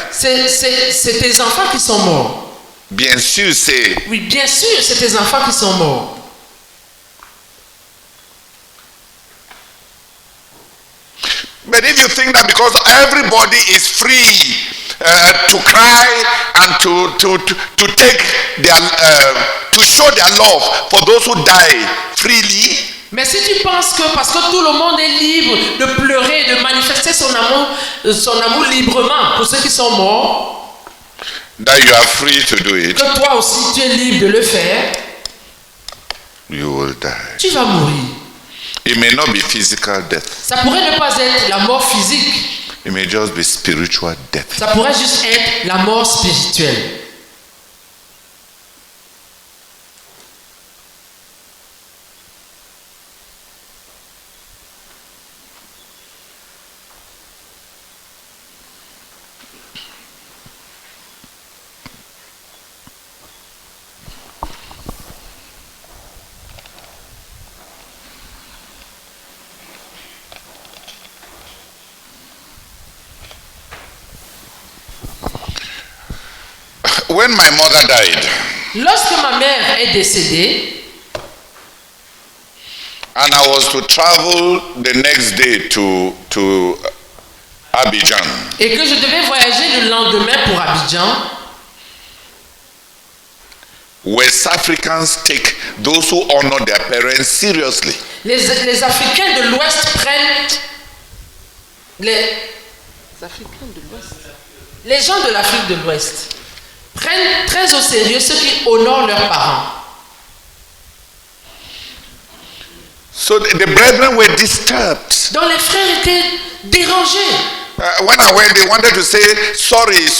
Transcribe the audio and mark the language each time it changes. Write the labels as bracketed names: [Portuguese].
[French] C'est tes enfants qui sont morts. Bien sûr, c'est Oui, bien sûr, c'est tes enfants qui sont morts. [English] But if you think that because everybody is free to cry and to take their to show their love for those who die freely, [French] Mais si tu penses que parce que tout le monde est libre de pleurer, de manifester son amour librement pour ceux qui sont morts, [English] that you are free to do it, [French] que toi aussi tu es libre de le faire, [English] you will die. [French] tu vas mourir. [English] It may not be physical death. [French] Ça pourrait ne pas être la mort physique, [English] It may just be spiritual death. [French] ça pourrait juste être la mort spirituelle. [English] when my mother died, [French] Lorsque ma mère est décédée, [English] and I was to travel the next day to Abidjan, [French] et que je devais voyager le lendemain pour Abidjan, [English] West Africans take those who honor their parents seriously. [French] les Africains de l'Ouest prennent les gens de l'Afrique de l'Ouest prennent très au sérieux ceux qui honorent leurs parents. [English] So the brethren were disturbed. [French] Donc les frères étaient dérangés. [English] When I went, they wanted to say sorry.